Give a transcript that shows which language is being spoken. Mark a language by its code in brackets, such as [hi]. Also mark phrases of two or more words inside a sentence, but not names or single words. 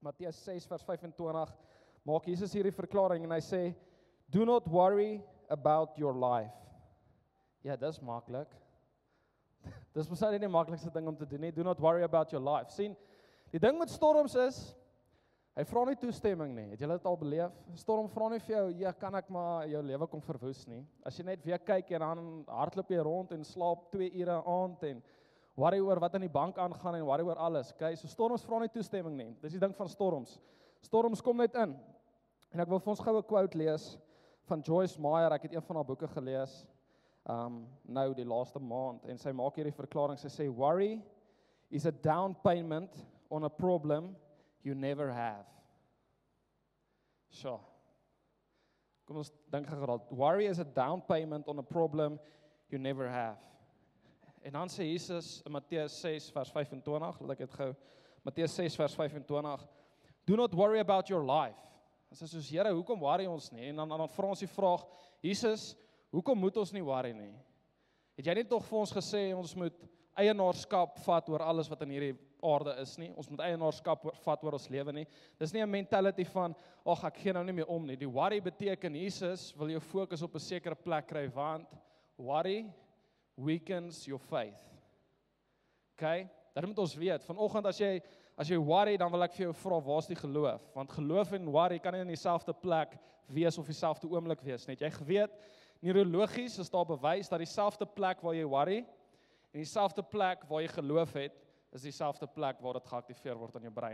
[af] Matteus 6 vers 25 maak Jesus hierdie verklaring en hy sê, [en] do not worry about your life. [af] Ja, dis maklik. Dis mos nie die maklikste ding om te doen nie. [en] Do not worry about your life. [af] Sien, die ding met storms is, hy vra nie toestemming nie. Het julle dit al beleef? Storm vra nie vir jou, ja, kan ek maar jou lewe kom verwoes nie. As jy net weer kyk en dan hardloop jy rond en slaap 2 ure aand en worry oor wat in die bank aangaan en worry oor alles. Okay? So storms vra nie toestemming nie. Dis die ding van storms. Storms kom net in. En ek wil vir ons gou 'n quote lees van Joyce Meyer. Ek het een van haar boeke gelees. Nou die laaste maand en sy maak hierdie verklaring, sy sê [en] worry is a down payment on a problem you never have. [af] So. Kom ons dink geraad. [en] Worry is a down payment on a problem you never have. [af] En dan sê Jesus in Matteus 6 vers 25, laat ek dit gou. Matteus 6 vers 25. [en] Do not worry about your life. [af] En sê soos Here, hoekom worry ons nie? En dan vra ons die vraag, Jesus, hoekom moet ons nie worry nie? Het jy nie tog vir ons gesê ons moet eienaarskap vat oor alles wat in hierdie aarde is nie? Ons moet eienaarskap vat oor ons lewe nie. Dis nie 'n mentality van, ag ek gee nou nie meer om nie. Die worry beteken Jesus wil jou fokus op 'n sekere plek kry, want [en] worry weakens your faith. [af] Okay? Dat moet ons weet. Vanoggend as jy worry, dan wil ek vir jou vra, waar's die geloof? Want geloof en worry kan nie in dieselfde plek wees of dieselfde oomblik wees nie. Jy geweet, neurologies is daar bewys dat dieselfde plek waar jy worry en dieselfde plek waar jy geloof het, is dieselfde plek waar dit geaktiveer word in jou brein.